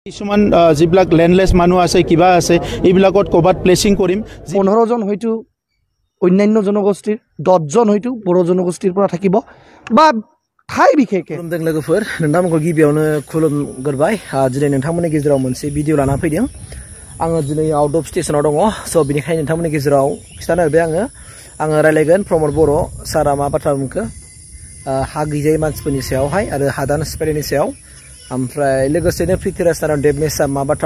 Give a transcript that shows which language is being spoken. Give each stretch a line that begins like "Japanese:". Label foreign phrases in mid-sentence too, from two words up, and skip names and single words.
Assamese: কিছুমান যিবিলাক লেণ্ডলেছ মানুহ আছে কিবা আছে এইবিলাকত ক'ৰবাত প্লেচিং কৰিম 15 জন হয়তো অন্যান্য জনগোষ্ঠীৰ 10 জন হয়তো বড়ো জনগোষ্ঠীৰ পৰা থাকিব বা ঠাই বিশেষে
Bodo: खुलुमदों लोगोफोर नोंथांमोनखौ गिबियावनो खुलुमगोरबाय दिनै नोंथांमोननि गेजेराव मोनसे भिडिअ लाना फैदों आङो दिनै
English: out of
Bodo: स्टेशनाव दङ स' बेनिखायनो नोंथांमोननि गेजेराव खिथानो नागिरबाय आङो रायलायगोन प्रमद बर' सारा मा बाथ्रा बुंखो हा गैजायै मानसिफोरनि सायावहाय आरो हादान सिफायनायनि सायाव ओमफ्राय लोगोसेनो पृथ्वीराज नारायण देबमेसआ मा बाथ्रा